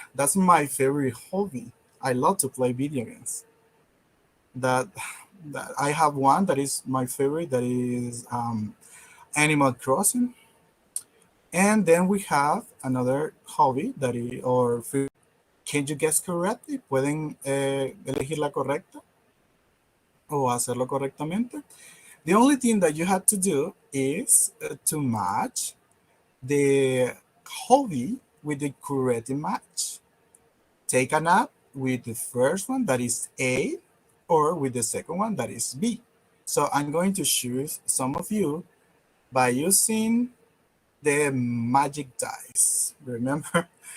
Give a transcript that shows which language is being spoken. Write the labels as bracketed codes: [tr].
[en] That's my favorite hobby. I love to play video games. That, that I have one that is my favorite. That is Animal Crossing. And then we have another hobby that is, or can you guess correctly? [es] ¿Pueden elegir la correcta o hacerlo correctamente? [en] The only thing that you have to do is to match the hobby with the correct match. Take a nap with the first one, that is A, or with the second one, that is B. So I'm going to choose some of you by using the magic dice. Remember?